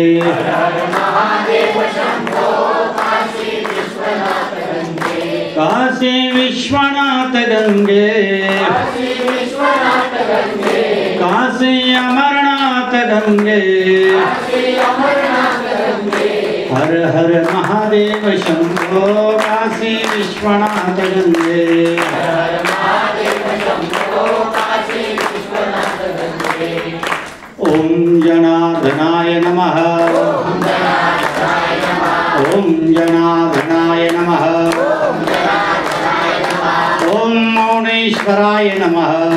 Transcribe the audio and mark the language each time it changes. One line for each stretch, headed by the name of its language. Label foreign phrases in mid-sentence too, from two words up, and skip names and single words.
Hindi: काशी विश्वनाथ गंगे काशी अमरनाथ गंगे हर हर महादेव शंभो काशी विश्वनाथ गंगे
Sanskrit: ओम जनार्दनाय नमः ओम जनार्दनाय नमः ओम मौनेश्वराय नमः